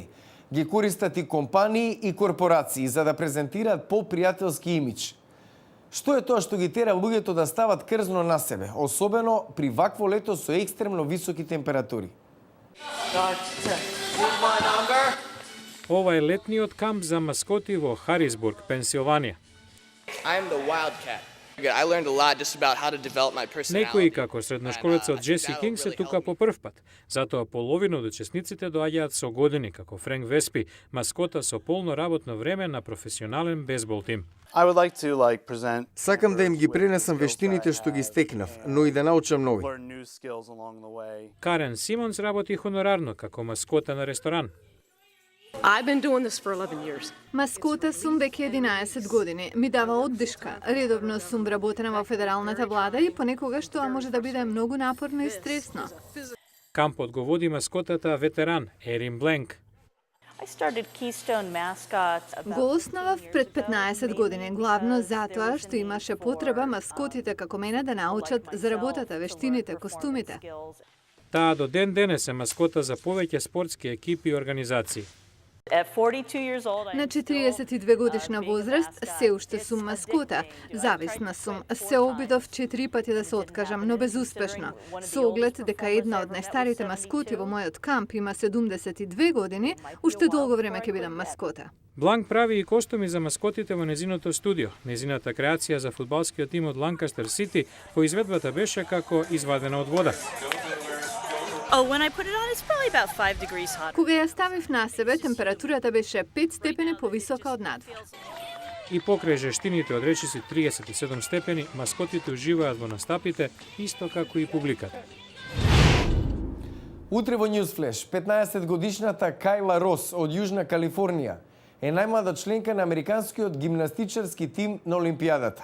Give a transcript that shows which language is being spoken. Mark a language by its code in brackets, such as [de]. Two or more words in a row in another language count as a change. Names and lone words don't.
[mk] Ги користат и компании и корпорации за да презентираат попријателски имидж. Што е тоа што ги тера луѓето да стават крзно на себе, особено при вакво лето со екстремно високи температури? Ова е летниот камп за маскоти во Харисбург, Пенсилванија. [en] I am the Wildcat. I learned a lot just about how to develop my personality. [mk] Некои како средношколецот Джеси Кинг се тука по прв пат. Затоа половина од учесниците доаѓаат со години, како Френк Веспи, маскота со полно работно време на професионален бейсбол тим. [en] I would like to present [mk] Сакам да им ги пренесам вештините што ги стекнав, но и да научам нови. [en] learn new skills along the way. [mk] Карен Симонс работи хонорарно како маскота на ресторан. [en] I've been doing this for 11 years. [mk] Маскота сум веќе 11 години. Ми дава оддишка. Редовно сум вработена во федералната влада и понекогаш тоа може да биде многу напорно и стресно. Кампот го води маскотата ветеран Ерин Бленк. [en] I started Keystone Mascots about [mk] Го основав пред 15 години, главно затоа што имаше потреба маскотите како мене да научат за работата, вештините, костумите. Таа до ден денес е маскота за повеќе спортски екипи и организации. [en] At 42 years old, [mk] На 42 годишна возраст се уште сум маскота. Зависна сум. Се обидов 4 пати да се откажам, но безуспешно. Со оглед дека една од најстарите маскоти во мојот камп има 72 години, уште долго време ќе бидам маскота. Бланк прави и костуми за маскотите во незиното студио. Незината креација за фудбалскиот тим од Ланкастер Сити по изведбата беше како извадена од вода. [en] oh, when I put it on, it's probably about 5 degrees hotter. [mk] Кога ја ставив на себе, температурата беше 5 степени повисока од надвор. И покрај жештините од речиси 37 степени, маскотите уживаат во настапите, исто како и публиката. Утре во Newsflash, 15-годишната Кайла Рос од Јужна Калифорнија е најмлада членка на американскиот гимнастичарски тим на Олимпијадата.